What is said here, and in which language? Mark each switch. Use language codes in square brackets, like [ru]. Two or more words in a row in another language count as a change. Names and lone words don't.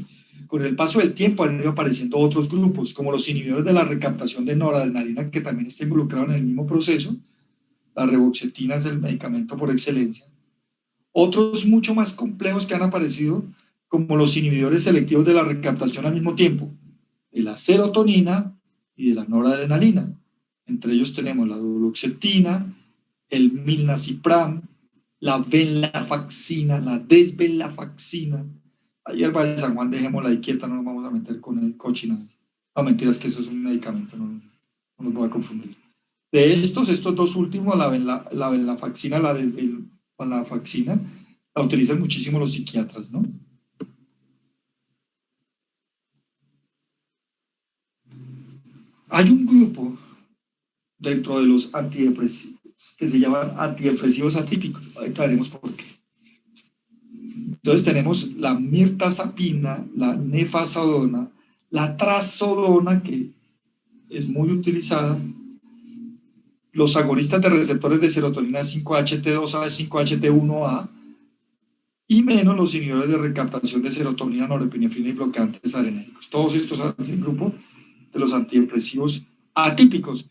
[es] Con el paso del tiempo han ido apareciendo otros grupos, como los inhibidores de la recaptación de noradrenalina, que también está involucrado en el mismo proceso. La reboxetina es el medicamento por excelencia. Otros mucho más complejos que han aparecido, como los inhibidores selectivos de la recaptación al mismo tiempo, de la serotonina y de la noradrenalina. Entre ellos tenemos la duloxetina, el milnacipram, la venlafaxina, la desvenlafaxina. Ayer va de San Juan, dejémosla ahí quieta, no nos vamos a meter con el cochinadas. No, mentiras, que eso es un medicamento, no nos voy a confundir. De estos dos últimos, la venlafaxina, la desvenlafaxina, la utilizan muchísimo los psiquiatras, ¿no? Hay un grupo dentro de los antidepresivos que se llaman antidepresivos atípicos. Ahorita veremos por qué. Entonces tenemos la mirtazapina, la nefazodona, la trazodona, que es muy utilizada, los agonistas de receptores de serotonina 5-HT2A, 5-HT1A, y menos los inhibidores de recaptación de serotonina, norepinefrina y bloqueantes adrenérgicos. Todos estos hacen el grupo de los antidepresivos atípicos.